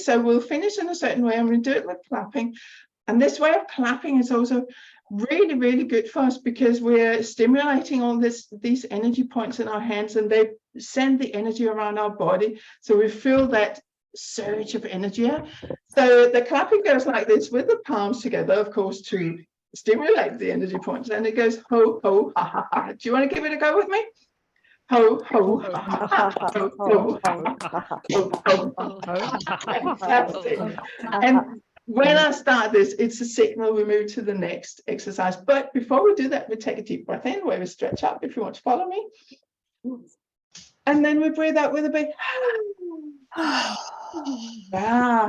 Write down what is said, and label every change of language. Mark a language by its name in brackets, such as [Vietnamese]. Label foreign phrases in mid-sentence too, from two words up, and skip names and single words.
[English] So we'll finish in a certain way. I'm going to do it with clapping. And this way of clapping is also really, really good for us, because we're stimulating all these energy points in our hands, and they send the energy around our body. So we feel that surge of energy. So the clapping goes like this, with the palms together, of course, to stimulate the energy points. And it goes ho, ho, ha, ha, ha. Do you want to give it a go with me? Ho, ho, ha, ha, ha, ho, ho, ha, ha, ha. Fantastic. And when I start this, it's a signal we move to the next exercise. But before we do that, we take a deep breath in, where we stretch up, if you want to follow me. And then we breathe out with a big yeah.